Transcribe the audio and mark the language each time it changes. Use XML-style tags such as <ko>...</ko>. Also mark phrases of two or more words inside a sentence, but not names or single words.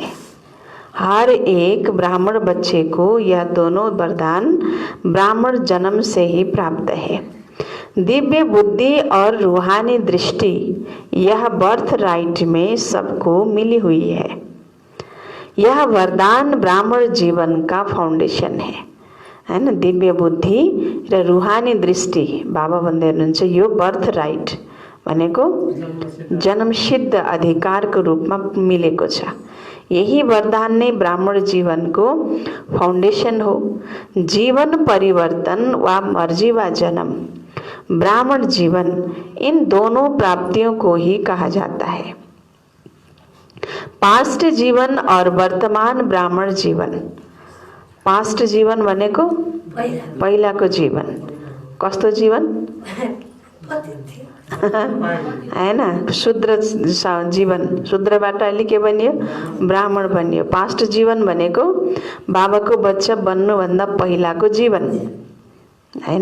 <hi>हर एक ब्राह्मण बच्चे को यह दोनों वरदान ब्राह्मण जन्म से ही प्राप्त है। दिव्य बुद्धि और रूहानी दृष्टि यह</hi> <en>birth right</en> <hi>में सबको मिली हुई है। यह वरदान ब्राह्मण जीवन का फाउंडेशन है ना।</hi> <ne>दिव्य बुद्धि र रूहानी दृष्टि बाबा भन्दै हुनुहुन्छ यो</ne> <en>birth right</en> <ne>भनेको जन्मसिद्ध अधिकारको रूपमा मिलेको छ। यही वरदान नै ब्राह्मण जीवनको फाउंडेशन हो।</ne> <hi>जीवन परिवर्तन वा मर्जी वा जन्म, ब्राह्मण जीवन, इन दोनों प्राप्तियों को ही कहा जाता है। पास्ट जीवन और वर्तमान ब्राह्मण जीवन।</hi> <ne>पास्ट जीवन भनेको पहिलाको जीवन। कस्तो जीवन? हैन, शूद्र जीवन। शूद्रबाट अहिले के बनियो? ब्राह्मण बनियो। पास्ट जीवन भनेको बाबाको बच्चा बन्नुभन्दा पहिलाको जीवन हैन।</ne>